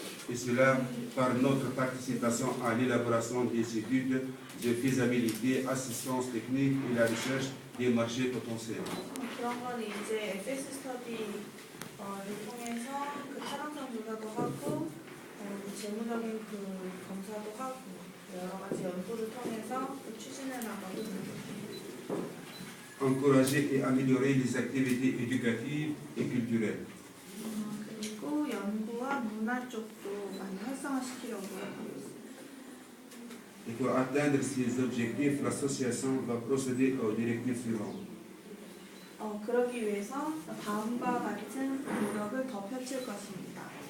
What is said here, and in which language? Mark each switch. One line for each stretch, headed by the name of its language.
French: Et cela par notre participation à l'élaboration des études de faisabilité, assistance technique et la recherche des marchés potentiels.
Korean: 그런 건 이제 FS 스터디를 통해서 타당성 조사도 하고 재무적인 그 검사도 하고 여러 가지 연구를 통해서 또 추진해 나가고
French: encourager et améliorer les activités éducatives et culturelles.
Korean: 그리고 연구와 문화 쪽도 많이 활성화시키려고 하고 있습니다.
French: Et pour atteindre ces objectifs, l'association va procéder aux directives suivantes.
Korean: 그러기 위해서 다음과 같은 노력을 더 펼칠 것입니다.